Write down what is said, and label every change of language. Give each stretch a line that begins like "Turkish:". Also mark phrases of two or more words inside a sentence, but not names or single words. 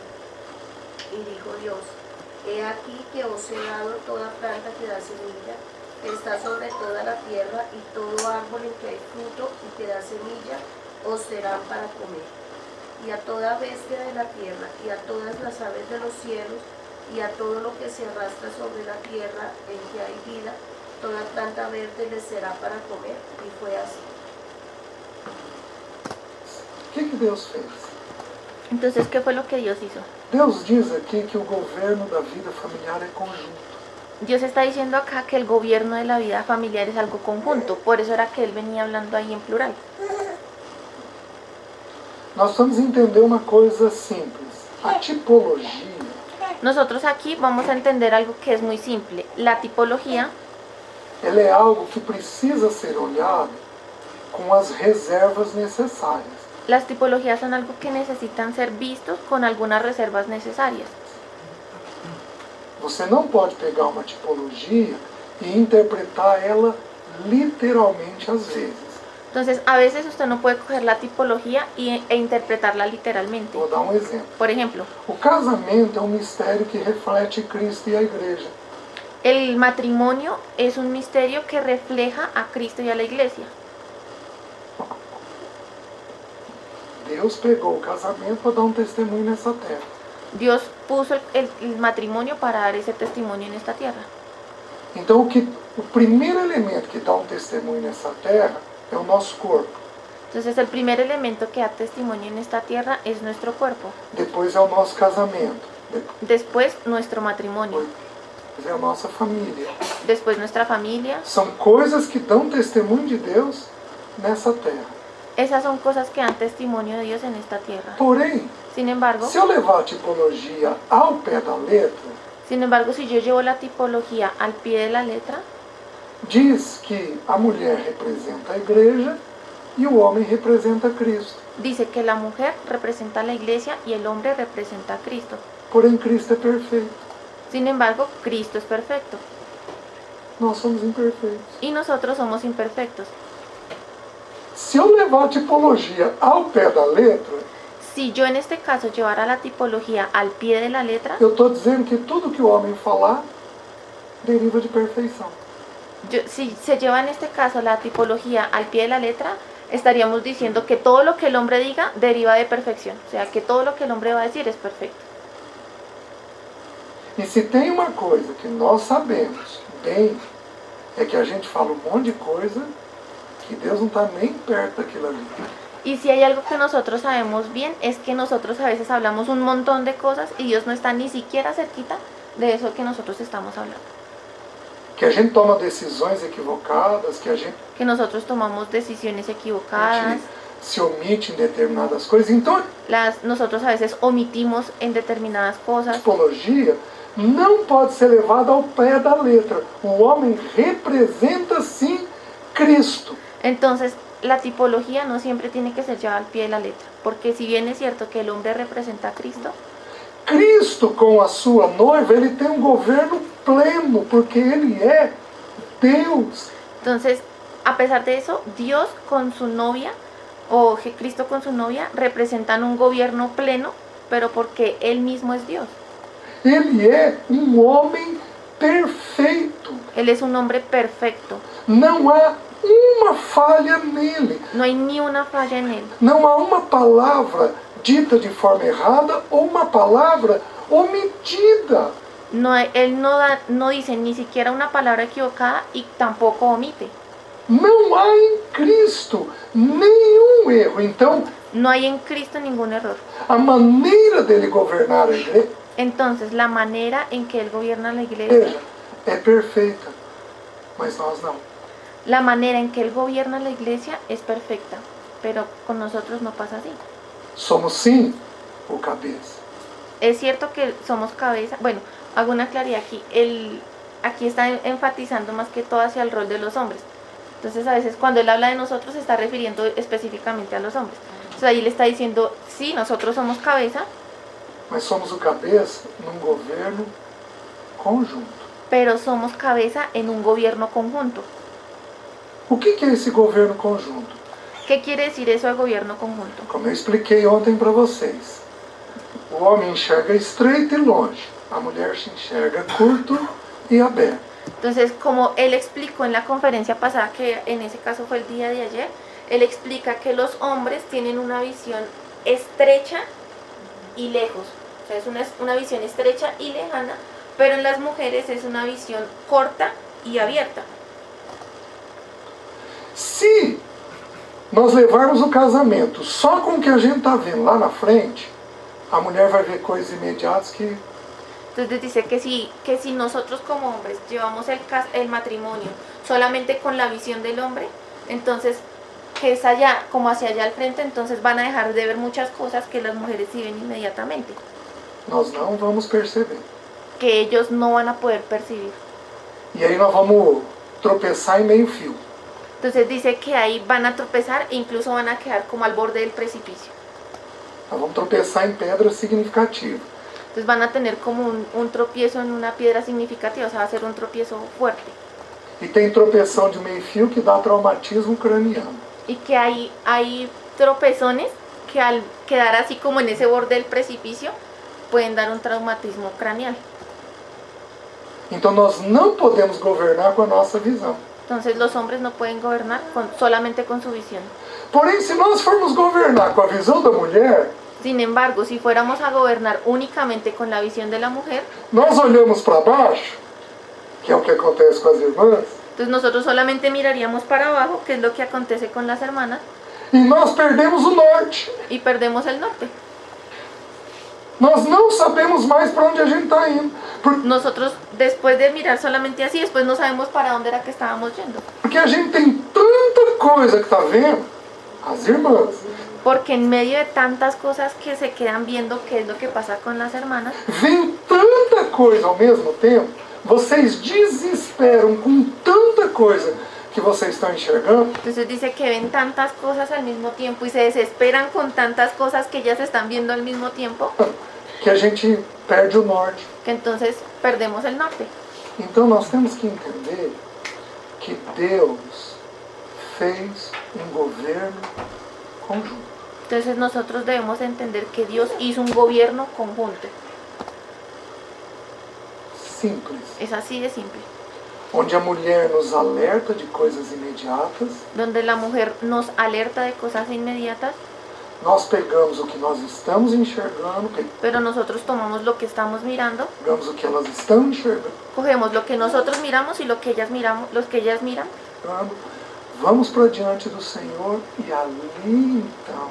Spanish: Y dijo Dios: he aquí que os he dado toda planta que da semilla, que está sobre toda la tierra, y todo árbol en que hay fruto y que da semilla, os serán para comer. Y a toda bestia de la tierra, y a todas las aves de los cielos, y a todo lo que se arrastra sobre la tierra en que hay vida, toda planta verde les será para comer. Y fue así.
Portuguese: o que Deus fez?
Spanish: Entonces, ¿qué fue lo que Dios hizo?
Portuguese: Deus diz aqui que o governo da vida familiar é conjunto.
Spanish: Dios está diciendo acá que el gobierno de la vida familiar es algo conjunto. Por eso era que él venía hablando ahí en plural.
Portuguese: Nós vamos entender uma coisa simples. A tipologia
Spanish: Nosotros aquí vamos a entender algo que es muy simple. La tipología
Portuguese: ela é algo que precisa ser olhado com as reservas necessárias.
Spanish: Las tipologías son algo que necesitan ser vistos con algunas reservas necesarias.
Portuguese: Você não pode pegar uma tipologia e interpretar ela literalmente às vezes.
Spanish: Entonces, a veces usted no puede coger la tipología e interpretarla literalmente.
Portuguese: Vou dar um exemplo.
Spanish: Por ejemplo,
Portuguese: O casamento é um mistério que reflete Cristo e a igreja.
Spanish: El matrimonio es un misterio que refleja a Cristo y a la iglesia.
Portuguese: Deus pegou o casamento para dar um testemunho nessa terra.
Spanish: Dios puso el matrimonio para dar ese testimonio en esta tierra.
Portuguese: Então, o primeiro elemento que dá um testemunho nessa terra é o nosso corpo.
Spanish: Entonces el primer elemento que da testimonio en esta tierra es nuestro cuerpo.
Portuguese: Depois é o nosso casamento.
Spanish: Después nuestro matrimonio.
Portuguese: Depois é a nossa família.
Spanish: Después nuestra familia.
Portuguese: São coisas que dão testemunho de Deus nessa terra.
Spanish: Esas son cosas que dan testimonio de Dios en esta tierra.
Portuguese: Porém,
Spanish: Sin embargo,
Portuguese: se eu levar a tipologia ao pé da letra,
Spanish: si yo llevo la tipología al pie de la letra,
Portuguese: diz que a mulher representa a igreja e o homem representa Cristo.
Spanish: dice que la mujer representa a la iglesia y el hombre representa a Cristo.
Portuguese: Porém, Cristo é perfeito.
Spanish: Sin embargo, Cristo es perfecto
Portuguese: Nós somos imperfeitos.
Spanish: y nosotros somos imperfectos.
Portuguese: Se eu levar a tipologia ao pé da letra,
Spanish: Si yo en este caso llevara la tipología al pie de la letra,
Portuguese: eu estou dizendo que tudo que o homem falar deriva de perfeição.
Spanish: si se lleva en este caso la tipología al pie de la letra, estaríamos diciendo que todo lo que el hombre diga deriva de perfección. O sea, que todo lo que el hombre va a decir es perfecto.
Portuguese: E se tem uma coisa que nós sabemos bem, é que a gente fala um monte de coisa que Deus não está nem perto daquilo ali.
Spanish: Y si hay algo que nosotros sabemos bien, es que nosotros a veces hablamos un montón de cosas y Dios no está ni siquiera cerquita de eso que nosotros estamos hablando.
Portuguese: Que a gente toma decisões equivocadas,
Spanish: Que nosotros tomamos decisiones
Portuguese: a
Spanish: equivocadas,
Portuguese: gente se omite em determinadas coisas. Então,
Spanish: nosotros a veces omitimos en determinadas
Portuguese: a
Spanish: cosas.
Portuguese: tipologia não pode ser levada ao pé da letra. O homem representa, sim, Cristo.
Spanish: Entonces, la tipología no siempre tiene que ser llevada al pie de la letra, porque si bien es cierto que el hombre representa a Cristo,
Portuguese: Cristo com a sua noiva, ele tem um governo pleno, porque ele é Deus.
Spanish: entonces, a pesar de eso, Dios con su novia, o Cristo con su novia, representan un gobierno pleno, pero porque Él mismo es Dios.
Portuguese: Ele é um homem perfeito.
Spanish: Él es un hombre perfecto,
Portuguese: Não há uma falha nele.
Spanish: no hay ni una falla en Él.
Portuguese: Não há uma palavra dita de forma errada ou uma palavra omitida.
Spanish: Él no dice ni siquiera una palabra equivocada y tampoco omite.
Portuguese: Não há em Cristo nenhum erro. Então,
Spanish: No hay en Cristo ningún error.
Portuguese: a maneira dele governar a igreja
Spanish: Entonces, la manera en que Él gobierna la iglesia,
Portuguese: é perfeita, mas nós não.
Spanish: la manera en que Él gobierna la iglesia es perfecta, pero con nosotros no pasa así.
Portuguese: Somos sim o cabeça.
Spanish: Es cierto que somos cabeza, bueno, hago una claridad aquí, aquí está enfatizando más que todo hacia el rol de los hombres. Entonces a veces cuando Él habla de nosotros se está refiriendo específicamente a los hombres. Entonces ahí le está diciendo, sí, nosotros somos cabeza,
Portuguese: Mas somos o cabeça num governo conjunto.
Spanish: pero somos cabeza en un gobierno conjunto.
Portuguese: O que é esse governo conjunto?
Spanish: ¿Qué quiere decir eso de gobierno conjunto?
Portuguese: Como eu expliquei ontem para vocês. O homem enxerga estreito e longe. A mulher se enxerga curto e aberto.
Spanish: Entonces, como Él explicó en la conferencia pasada, que en ese caso fue el día de ayer, Él explica que los hombres tienen una visión estrecha y lejos. O sea, es una visión estrecha y lejana, pero en las mujeres es una visión corta y abierta.
Portuguese: Se nós levarmos o casamento só com o que a gente está vendo lá na frente, a mulher vai ver coisas imediatas que
Spanish: Entonces dice que si nosotros como hombres llevamos el matrimonio solamente con la visión del hombre, entonces que es allá, como hacia allá al frente, entonces van a dejar de ver muchas cosas que las mujeres sí ven inmediatamente,
Portuguese: nós não vamos perceber.
Spanish: que ellos no van a poder percibir.
Portuguese: E aí nós vamos tropeçar em meio fio.
Spanish: Entonces dice que ahí van a tropezar e incluso van a quedar como al borde del precipicio.
Portuguese: Nós vamos tropeçar em pedra significativa.
Spanish: Entonces van a tener como un tropiezo en una piedra significativa, o sea, va a ser un tropiezo fuerte.
Portuguese: E tem tropeção de meio fio que dá traumatismo craniano.
Spanish: Y que hay tropezones que al quedar así como en ese borde del precipicio pueden dar un traumatismo craneal.
Portuguese: Então nós não podemos governar com a nossa visão.
Spanish: Entonces los hombres no pueden gobernar solamente con su visión.
Portuguese: Porém, se nós formos governar com a visão da mulher,
Spanish: Sin embargo, si fuéramos a gobernar únicamente con la visión de la mujer,
Portuguese: nós olhamos para baixo, que é o que acontece com as irmãs,
Spanish: entonces nosotros solamente miraríamos para abajo, que es lo que acontece con las hermanas,
Portuguese: e nós perdemos o norte.
Spanish: y perdemos el norte.
Portuguese: Nós não sabemos mais para onde a gente está indo.
Spanish: Nosotros, después de mirar solamente así, después no sabemos para dónde era que estábamos yendo.
Portuguese: Porque a gente tem tanta coisa que está vendo, as irmãs,
Spanish: Porque en medio de tantas cosas que se quedan viendo qué es lo que pasa con las hermanas,
Portuguese: vem tanta coisa ao mesmo tempo, vocês desesperam com tanta coisa que vocês estão enxergando,
Spanish: entonces dice que ven tantas cosas al mismo tiempo y se desesperan con tantas cosas que ellas están viendo al mismo tiempo,
Portuguese: que a gente perde o norte.
Spanish: que entonces perdemos el norte.
Portuguese: Então nós temos que entender que Deus fez um governo conjunto.
Spanish: Entonces nosotros debemos entender que Dios hizo un gobierno conjunto.
Portuguese: Simples.
Spanish: Es así de simple.
Portuguese: Onde a mulher nos alerta de coisas imediatas,
Spanish: Donde la mujer nos alerta de cosas inmediatas,
Portuguese: nós pegamos o que nós estamos enxergando,
Spanish: pero nosotros tomamos lo que estamos mirando,
Portuguese: pegamos o que elas estão enxergando,
Spanish: cogemos lo que nosotros miramos y lo que ellas miramos, los que ellas miran,
Portuguese: vamos para diante do Senhor e ali então